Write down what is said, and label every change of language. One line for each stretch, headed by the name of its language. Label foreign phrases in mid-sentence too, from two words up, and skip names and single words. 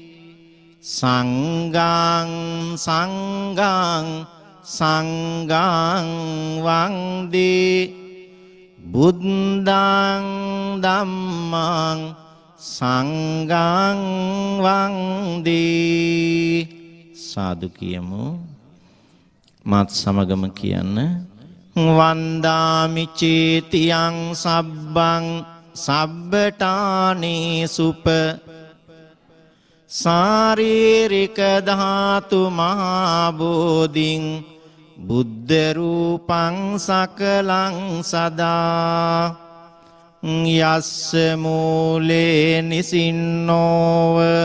Pali: සංඝං සංඝං සංඝං වන්දේ බුද්දං ධම්මං සංඝං වන්දේ
Sinhala: සාදු කියමු මාත් සමගම කියන්න
Pali: වන්දාමි චේතියං සබ්බං සබ්බටානේ සුප සාරීරික ධාතු මහා බෝධින් බුද්ධ රූපං සකලං සදා යස්ස මූලේ නිසින්නෝව